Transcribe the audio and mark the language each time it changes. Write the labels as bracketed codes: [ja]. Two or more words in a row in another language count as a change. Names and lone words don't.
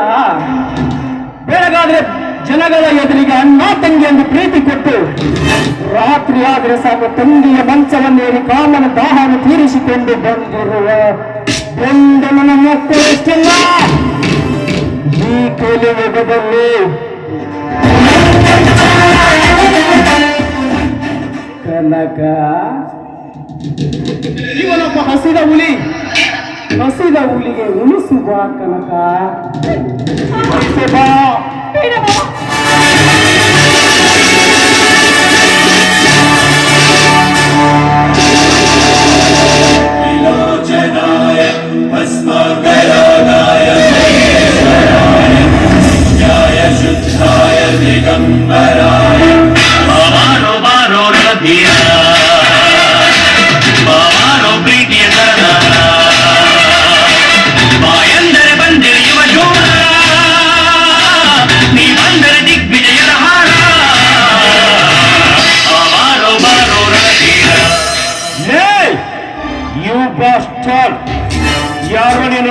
[kn] ಬೆಳಗಾದ್ರೆ ಜನಗಳ ಎದುರಿಗೆ ಅಣ್ಣ ತಂಗಿ ಎಂದು ಪ್ರೀತಿ ಕೊಟ್ಟು, ರಾತ್ರಿ ಆದರೆ ಸಾಕು ತಂಗಿಯ ಮಂಚವನ್ನೇರಿ ಕಾಮನ ದಾಹವನ್ನು ತೀರಿಸಿಕೊಂಡು ಬಂದಿರುವ ಗಂಡನ ಮಕ್ಕಳೆಷ್ಟಿಲ್ಲ ಈ ಕಲಿಯುಗದಲ್ಲಿ. ಕನಕ, ಇವನೊಬ್ಬ ಹಸಿದ ಹುಲಿ. ಹಸಿದ ಹುಲಿಗೆ ಉಳಿಸುವ ಕನಕ, ಬಾ. [sa] विलोचनाय भस्माकरागाय महेश्वराय न्याय शुद्धाय दिगम्बराय [kn] ಬಾರೋ ಬಾರೋ ರಧಿಯಾ ಬಾರೋ ಪ್ರೀತಿಯ ಬಾಯಂದರೆ ಬಂದಿರ ಯುವ ಶೂರ, ನೀ ಬಂದರೆ ದಿಗ್ವಿಜಯದ ಹಾರ. ಬಾರೋ ಬಾರೋ ರಣಧೀರ. [en] you bastard, [kn] ಯಾರು ನೀನು?